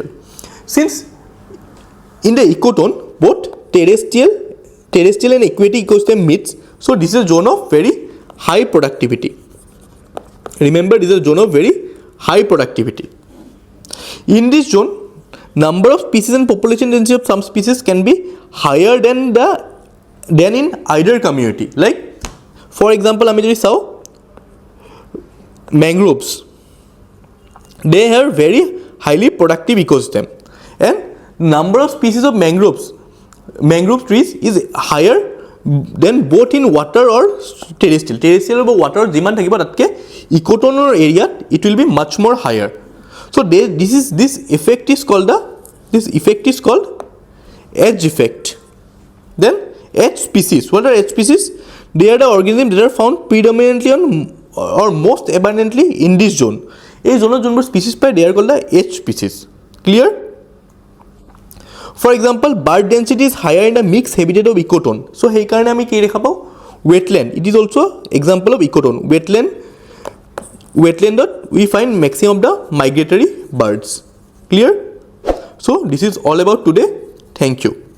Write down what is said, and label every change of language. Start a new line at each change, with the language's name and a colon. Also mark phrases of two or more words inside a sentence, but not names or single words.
English: Since in the ecotone both terrestrial and aquatic ecosystem meets, so this is a zone of very high productivity. Remember, this is a zone of very high productivity. In this zone, number of species and population density of some species can be higher than in either community. Like for example,
Assamese: আমি যদি চাও
English: mangroves, they have very highly productive ecosystem, and number of species of mangrove trees is higher than both in water or terrestrial or water
Assamese: যিমান থাকিব তাতকৈ
English: ecotone area it will be much more higher. So this effect is called edge effect. Then edge species. What are edge species? They are the organisms that are found predominantly on or most abundantly in this zone.
Assamese: এই জোনত যোনবোৰ species পায়,
English: they are called the edge species. Clear? For example, bird density is higher in the mixed habitat of ecotone.
Assamese: So সেই কাৰণে আমি কি দেখা পাওঁ?
English: Wetland. It is also example of ecotone. Wetlandot we find maximum of the migratory birds. Clear? So this is all about today. Thank you.